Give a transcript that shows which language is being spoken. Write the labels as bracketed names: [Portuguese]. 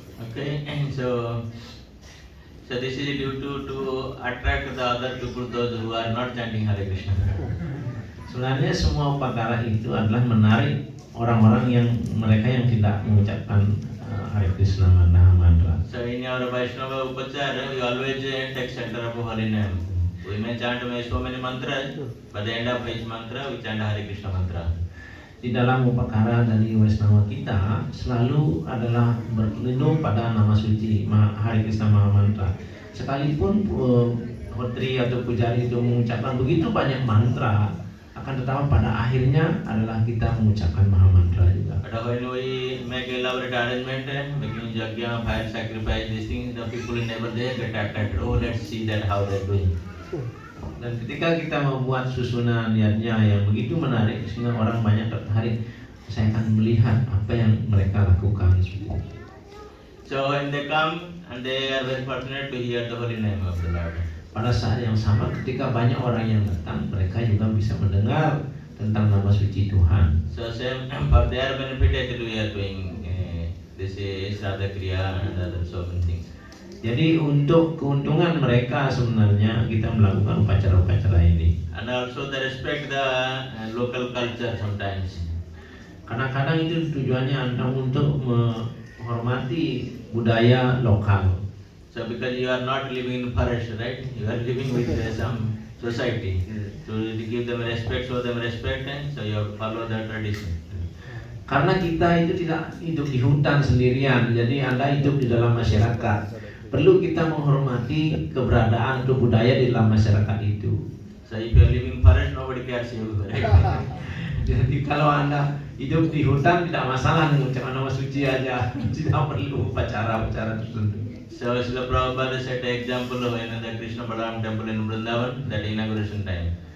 [English] Okay, so this is due to attract the other people, those who are not chanting Hare Krishna. [Indonesian] Sebenarnya semua upakara itu adalah menarik orang-orang yang mereka yang tidak mengucapkan Hare Krishna mantra. [English] So in our Vaishnava Upachara, we always take center of holy name. We may chant so many mantras, but the end of each mantra we chant Hare Krishna mantra. [Indonesian] Di dalam upakara dari Vaishnava kita selalu adalah berlindung pada nama suci Hare Krishna Mahamantra. Sekalipun Hotri atau Pujari itu mengucapkan begitu banyak mantra, akan tetapi pada akhirnya adalah kita mengucapkan Mahamantra juga. [English] But when we make elaborate arrangement, making yajna, fire sacrifice, these things, the people never there get attracted. Oh, let's see that how they're doing. [Indonesian] Dan ketika kita membuat susunan yajna yang begitu menarik sehingga orang banyak tertarik, saya akan melihat apa yang mereka lakukan. [English] So when they come and they are very fortunate to hear the holy name of the Lord. [Indonesian] Pada saat yang sama ketika banyak orang yang datang, mereka juga bisa mendengar tentang nama suci Tuhan. [English] So same for their benefit actually we are doing this is Radha Kriya and other so many things. [Indonesian] Jadi untuk keuntungan mereka sebenarnya kita melakukan upacara-upacara ini. [English] And also they respect the local culture sometimes. [Indonesian] Kadang-kadang itu tujuannya untuk menghormati budaya lokal. [English] So because you are not living in forest, right? You are living with some society. So to give them respect, show them respect, and so you follow the tradition. [Indonesian] Karena kita itu tidak hidup di hutan sendirian, jadi Anda hidup di dalam masyarakat. Perlu kita menghormati keberadaan atau budaya di dalam masyarakat itu. [English] So if you are living in forest, nobody cares you. [Indonesian] Jadi kalau Anda hidup di hutan tidak masalah mengucapkan nama suci aja, tidak perlu upacara-upacara tertentu. [English] So Srila Prabhupada set an example of the Krishna Balaram temple in Vrindavan, that inauguration time.